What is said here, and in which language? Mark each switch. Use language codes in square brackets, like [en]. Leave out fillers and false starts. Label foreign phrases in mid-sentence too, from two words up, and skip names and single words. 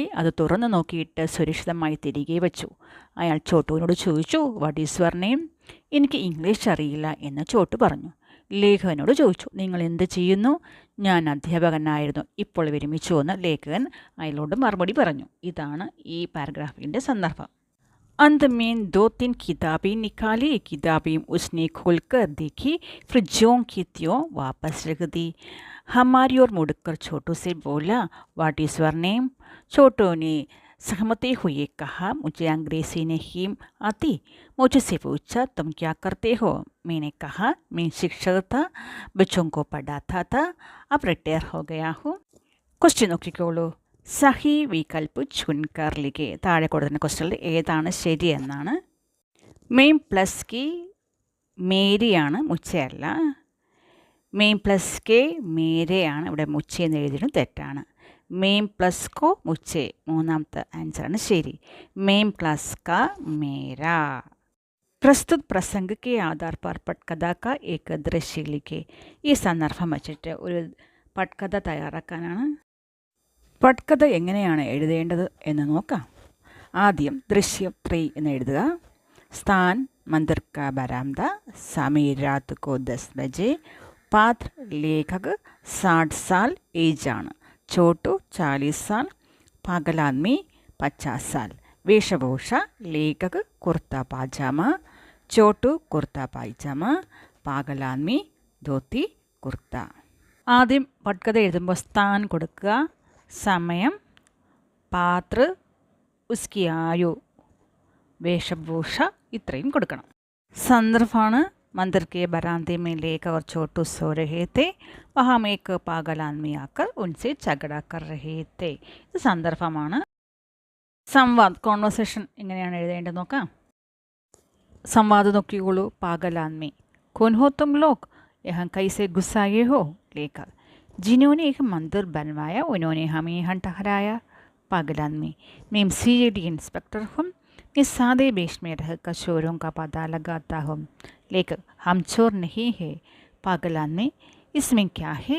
[ml] അത് തുറന്നു നോക്കിയിട്ട് സുരക്ഷിതമായി തിരികെ വെച്ചു. അയാൾ ചോട്ടുവിനോട് ചോദിച്ചു, [en] what is your name? [ml] എനിക്ക് ഇംഗ്ലീഷ് അറിയില്ല എന്ന് ചോട്ടു പറഞ്ഞു. ലേഖകനോട് ചോദിച്ചു, നിങ്ങൾ എന്ത് ചെയ്യുന്നു? ഞാൻ അധ്യാപകനായിരുന്നു, ഇപ്പോൾ വിരമിച്ചു എന്ന് ലേഖകൻ അയാളോട് മറുപടി പറഞ്ഞു. ഇതാണ് ഈ പാരഗ്രാഫിൻ്റെ സന്ദർഭം. [hi] अंत में 2-3 किताबें निकाली. किताबें उसने खोल कर देखी, फिर ज्यों की त्यों वापस रख दी. हमारी ओर मुड़कर छोटू से बोला, [en] what is your name? [hi] छोटू ने सहमते हुए कहा, मुझे अंग्रेज़ी नहीं आती. मुझसे पूछा, तुम क्या करते हो? मैंने कहा, मैं शिक्षक था, बच्चों को पढ़ाता था, अब रिटायर हो गया हूँ. क्वेश्चन നോക്കിക്കോളൂ. सही विकल्प चुनकर लिखे. [ml] താഴെ കൊടുക്കുന്ന ക്വസ്റ്റ്യനിൽ ഏതാണ് ശരി എന്നാണ്. [hi] मैं प्लस की मेरी, [ml] മുച്ചയല്ല. [hi] मैं प्लस के मेरे, [ml] ഇവിടെ മുച്ച എന്ന് എഴുതിയിട്ടും തെറ്റാണ്. [hi] मैं प्लस को मुझे, [ml] മൂന്നാമത്തെ ആൻസറാണ് ശരി. [hi] मैं प्लस का मेरा. प्रस्तुत प्रसंग के आधार पर पटकथा का एक दृश्य लिखे. [ml] ഈ സന്ദർഭം വച്ചിട്ട് ഒരു പട്കഥ തയ്യാറാക്കാനാണ്. പട്കഥ എങ്ങനെയാണ് എഴുതേണ്ടത് എന്ന് നോക്കാം. ആദ്യം ദൃശ്യം 3 എന്ന് എഴുതുക. [hi] സ്ഥാൻ मंदिर का बरामदा, समय रात को 10 बजे. पात्र लेखक 60 साल एज ആണ്. छोटू 40 साल. पागल आदमी 50 साल. वेशभूषा लेखक कुर्ता पाजामा, छोटू कुर्ता पायजामा, पागल आदमी धोती कुर्ता. [ml] ആദ്യം പട്കഥ എഴുതുമ്പോൾ സ്ഥാൻ കൊടുക്കുക, സമയം, പാത്ര, [hi] उसकी आयु, [ml] വേഷഭൂഷ ഇത്രയും കൊടുക്കണം. [hi] സന്ദർഭമാണ് मंदिर के बरामदे में लेकर और छोटू सो रहे थे. वहाँ एक पागल आदमी आकर उनसे झगड़ा कर रहे थे. [ml] ഇത് സന്ദർഭമാണ്. സംവാദ് കോൺവെർസേഷൻ എങ്ങനെയാണ് എഴുതേണ്ടത് നോക്കാം. സംവാദം നോക്കിക്കോളൂ. [hi] पागल आदमी, कौन हो तुम लोग? यहाँ कैसे घुस आए हो? लेकर, जिन्होंने एक मंदिर बनवाया उन्होंने हमें यहाँ ठहराया. पागल आदमी, मैं सीआईडी इंस्पेक्टर हूँ, मैं सादे वेश में रहकर चोरों का पता लगाता हूँ. लेकिन हम चोर नहीं है. पागल आदमी, इसमें क्या है?